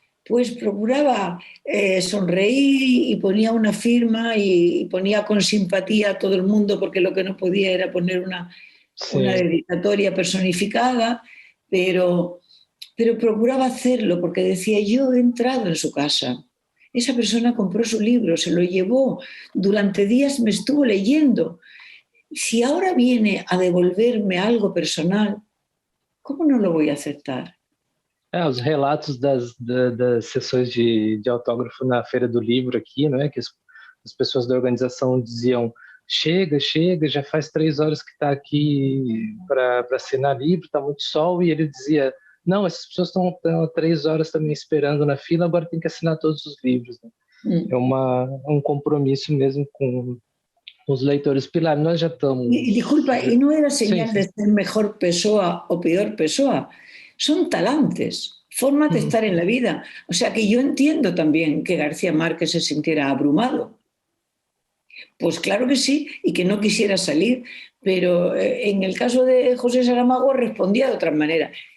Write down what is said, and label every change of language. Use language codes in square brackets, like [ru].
[es] Pues procuraba sonreír y ponía una firma y ponía con simpatía a todo el mundo, porque lo que no podía era poner una dedicatoria personificada, pero procuraba hacerlo porque decía, yo he entrado en su casa. Esa persona compró su libro, se lo llevó, durante días me estuvo leyendo. Si ahora viene a devolverme algo personal, ¿cómo no lo voy a aceptar? [pt] Os relatos das sessões de autógrafo na Feira do Livro aqui, né, que as pessoas da organização diziam, chega, já faz 3 horas que está aqui para assinar livro, está muito sol, e ele dizia, não, essas pessoas estão há 3 horas também esperando na fila, agora tem que assinar todos os livros. Né? É um compromisso mesmo com os leitores. Pilar, nós já estamos... [es] Disculpa, y no era señal de ser mejor Pessoa o peor Pessoa. Son talantes, formas de estar en la vida. O sea que yo entiendo también que García Márquez se sintiera abrumado. Pues claro que sí, y que no quisiera salir, pero en el caso de José Saramago respondía de otra manera.